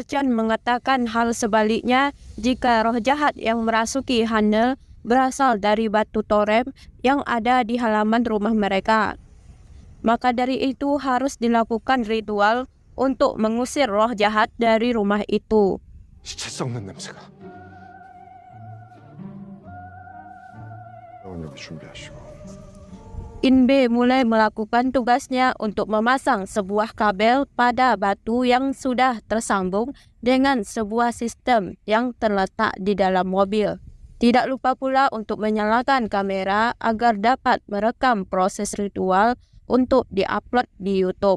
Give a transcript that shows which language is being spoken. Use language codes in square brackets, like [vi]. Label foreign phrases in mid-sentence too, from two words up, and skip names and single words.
[id] Chon mengatakan hal sebaliknya jika roh jahat yang merasuki Hana berasal dari batu torem yang ada di halaman rumah mereka. Maka dari itu harus dilakukan ritual untuk mengusir roh jahat dari rumah itu. [ko] 시체 썩는 냄새가. 병원여기 준비하시고. [id] Inbe mulai melakukan tugasnya untuk memasang sebuah kabel pada batu yang sudah tersambung dengan sebuah sistem yang terletak di dalam mobil. Tidak lupa pula untuk menyalakan kamera agar dapat merekam proses ritual untuk diupload di YouTube.